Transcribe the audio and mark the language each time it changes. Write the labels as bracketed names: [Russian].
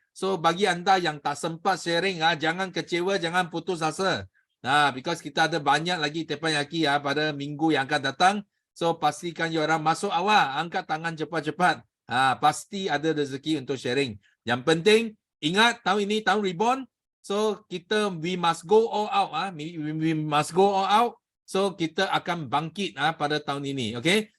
[Malay] So bagi anda yang tak sempat sharing, jangan kecewa, jangan putus asa. [English] Because [Malay] kita ada banyak lagi teppanyaki pada minggu yang akan datang. So pastikan you orang masuk awal, angkat tangan cepat-cepat. Pasti ada rezeki untuk sharing. Yang penting, ingat tahun ini tahun reborn. [English] So [Malay] kita [English] we must go all out. We must go all out. [Malay] So kita akan bangkit pada tahun ini, okay?